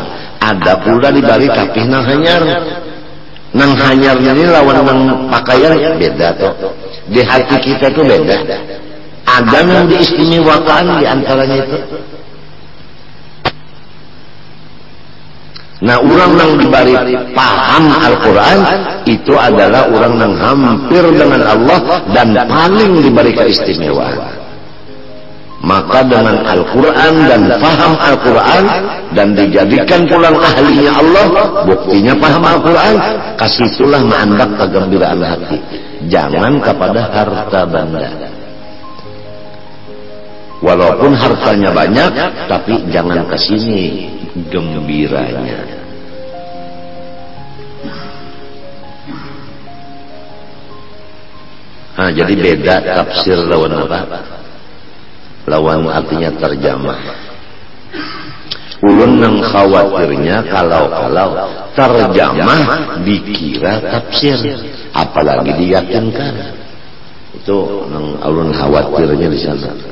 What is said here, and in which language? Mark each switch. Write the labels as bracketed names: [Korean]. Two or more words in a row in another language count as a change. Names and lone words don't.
[Banjar] Ada pula dibari tapih nang hanyar. Nang hanyar ini lawan nang pakaian beda toh. Di hati kita itu beda. Ada nang diistimewakan di antaranya itu. Nah, orang yang diberi paham Al-Quran itu adalah orang yang hampir dengan Allah dan paling diberi keistimewaan. Maka dengan Al-Quran dan paham Al-Quran dan dijadikan pulang ahlinya Allah, buktinya paham Al-Quran, kasih itulah mandak kegembiraan hati. Jangan kepada harta benda. Walaupun hartanya banyak, tapi jangan ke sini gembiranya. Nah, jadi beda tafsir lawan apa? Lawan artinya terjemah. Ulun nang khawatirnya kalau terjemah dikira tafsir, apalagi diyakinkan. Itu nang ulun khawatirnya di sana.